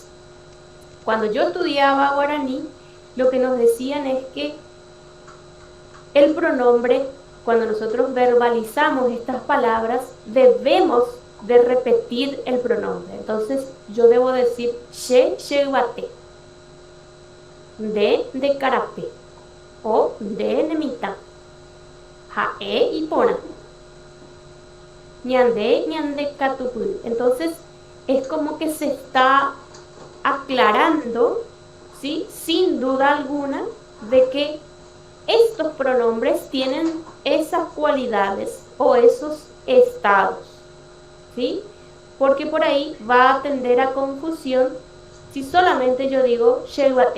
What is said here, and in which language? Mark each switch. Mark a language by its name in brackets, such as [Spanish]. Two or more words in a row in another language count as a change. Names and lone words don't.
[Spanish] Cuando yo estudiaba guaraní, lo que nos decían es que el pronombre, cuando nosotros verbalizamos estas palabras, debemos de repetir el pronombre. Entonces, yo debo decir [Guarani] she-she-bate, de carapé, o de nemita, jae y pona, ñande catupul. [Spanish] Entonces, es como que se está aclarando, ¿sí? Sin duda alguna, de que estos pronombres tienen esas cualidades o esos estados, ¿sí? Porque por ahí va a tender a confusión si solamente yo digo sheguate.